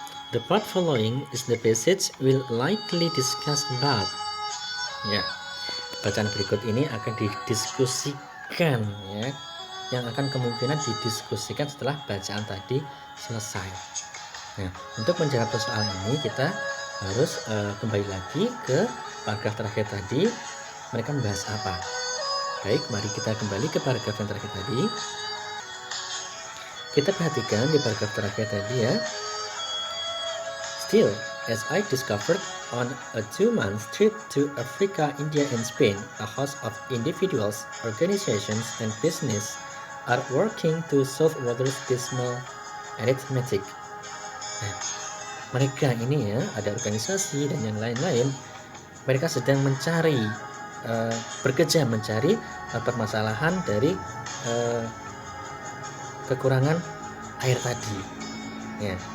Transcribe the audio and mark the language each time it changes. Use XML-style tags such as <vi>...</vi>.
<en>The part following is the passage will likely discuss about.</en> <id>Ya, bacaan berikut ini akan didiskusikan ya, yang akan kemungkinan didiskusikan setelah bacaan tadi selesai. Nah, untuk menjawab soal ini kita harus kembali lagi ke paragraf terakhir tadi. Mereka membahas apa? Baik, mari kita kembali ke paragraf yang terakhir tadi. Kita perhatikan di paragraf terakhir tadi ya.</id> <en>Still, as I discovered on a 2-month trip to Africa, India, and Spain, a host of individuals, organizations, and business are working to solve water's dismal arithmetic.</en> <id>Nah, mereka ini ya, ada organisasi dan yang lain-lain, mereka sedang mencari, bekerja mencari permasalahan dari kekurangan air tadi ya.</id>